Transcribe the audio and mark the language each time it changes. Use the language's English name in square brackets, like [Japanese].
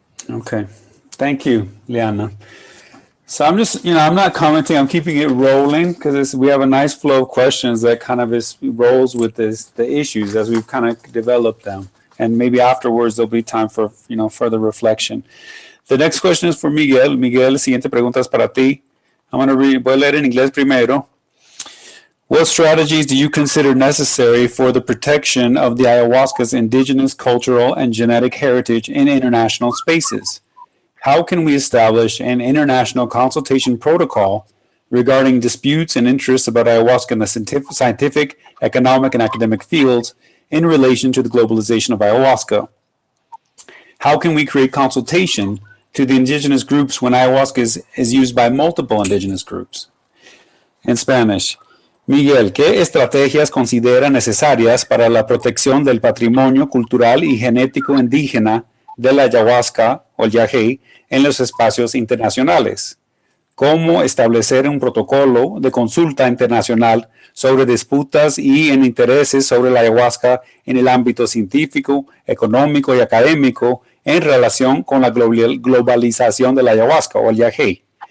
[English] Okay. Thank you, Leanna. So I'm just, I'm not commenting, I'm keeping it rolling because we have a nice flow of questions that kind of rolls with the issues as we've kind of developed them. And maybe afterwards there'll be time for, further reflection. The next question is for Miguel. [Spanish] Miguel, la siguiente pregunta es para ti. [English] I'm going to read, [Spanish] voy a leer en inglés primero. [English] What strategies do you consider necessary for the protection of the ayahuasca's indigenous cultural and genetic heritage in international spaces? How can we establish an international consultation protocol regarding disputes and interests about ayahuasca in the scientific, economic, and academic fields in relation to the globalization of ayahuasca? How can we create consultation to the indigenous groups when ayahuasca is used by multiple indigenous groups? In Spanish, [Spanish] Miguel, ¿qué estrategias considera necesarias para la protección del patrimonio cultural y genético indígena de la ayahuasca o el yagé en los espacios internacionales? ¿Cómo establecer un protocolo de consulta internacional sobre disputas y en intereses sobre la ayahuasca en el ámbito científico, económico y académico en relación con la globalización de la ayahuasca o el yagé?